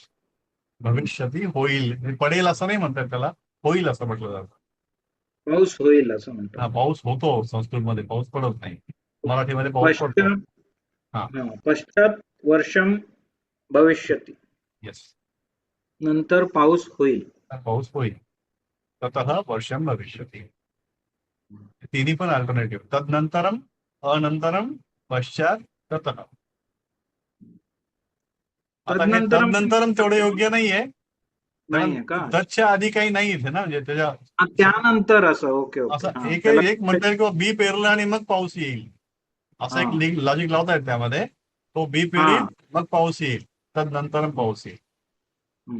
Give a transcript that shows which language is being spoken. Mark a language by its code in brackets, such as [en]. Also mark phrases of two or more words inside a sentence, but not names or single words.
[mr] भविष्यती होईल, पडेल असं नाही म्हणतात त्याला, होईल असं म्हटलं जातं. पाऊस होईल असं म्हणतो. हा, पाऊस होतो संस्कृतमध्ये, पाऊस पडत नाही. मराठीमध्ये पाऊस पडतो. [sa] पश्चात वर्षम भविष्यती, [mr] येस, नंतर पाऊस होईल. पाऊस होईल. [sa] ततः वर्षम भविष्यती. [mr] तिन्ही पण अल्टरनेटिव्ह. [sa] तदनंतरम, अनंतरम, पश्चात, ततः. [mr] आता हे तदनंतरम तेवढं योग्य नाहीये, नाहीये का? तत्च्या आधी काही नाही इथे ना, म्हणजे त्याच्या त्यानंतर असं. ओके असं ओके. एक म्हणतात किंवा बी पेरलं आणि मग पाऊस येईल, असं एक लॉजिक लावतायत त्यामध्ये. तो बी पेरील मग पाऊस येईल, तदनंतर पाऊस येईल.